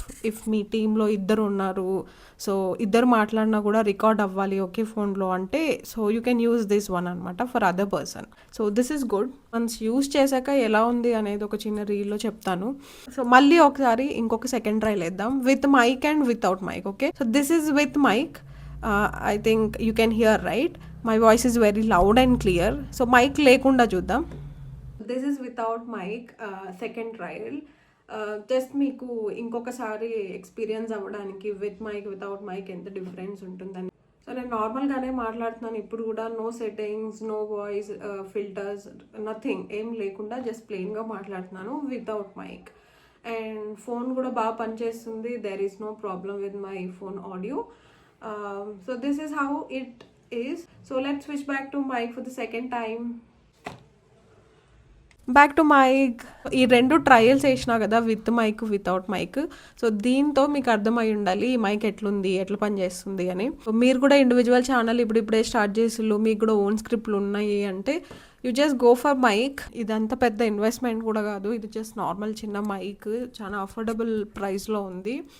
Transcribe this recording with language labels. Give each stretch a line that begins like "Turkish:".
Telugu: If మీ టీంలో ఇద్దరు ఉన్నారు, సో ఇద్దరు మాట్లాడినా కూడా రికార్డ్ అవ్వాలి ఒకే ఫోన్లో అంటే,
English: So you can use this one అనమాట for other person. So this is good.
Telugu: Once use చేశాక ఎలా ఉంది అనేది ఒక చిన్న రీల్లో చెప్తాను. సో మళ్ళీ ఒకసారి ఇంకొక సెకండ్ ట్రైల్ వేద్దాం with mic and without mike.
English: Okay, so this is with mic. I think you can hear, right? My voice is very loud and clear. So
Telugu: mic lekunda chuddam.
English: This is without mic, second trial.
Telugu: Just meeku inkokasari experience avvadaniki with mic without mic enta difference untundani. So నేను నార్మల్గానే మాట్లాడుతున్నాను ఇప్పుడు కూడా,
English: no settings, no voice filters, nothing,
Telugu: ఏం లేకుండా just ప్లెయిన్గా మాట్లాడుతున్నాను without mike.
English: and
Telugu: phone కూడా బాగా పనిచేస్తుంది.
English: There is no problem with my phone audio. So this is how it is. So let's switch back to mic for the second time. Back to mic.
Telugu: ఈ 2 trials వేసినా కదా, with mic without mike. So దీంతో మీకు అర్థమై ఉండాలి ఈ mic ఎట్లుంది, ఎట్లా పనిచేస్తుంది అని. మీరు కూడా ఇండివిజువల్ ఛానల్ ఇప్పుడిప్పుడే స్టార్ట్ చేసిళ్ళు, మీకు కూడా ఓన్ స్క్రిప్ట్లు ఉన్నాయి అంటే
English: You just go for mic.
Telugu: ఇదంతా పెద్ద ఇన్వెస్ట్మెంట్ కూడా కాదు, ఇది జస్ట్ నార్మల్ చిన్న మైక్, చాలా అఫోర్డబుల్ ప్రైస్లో ఉంది.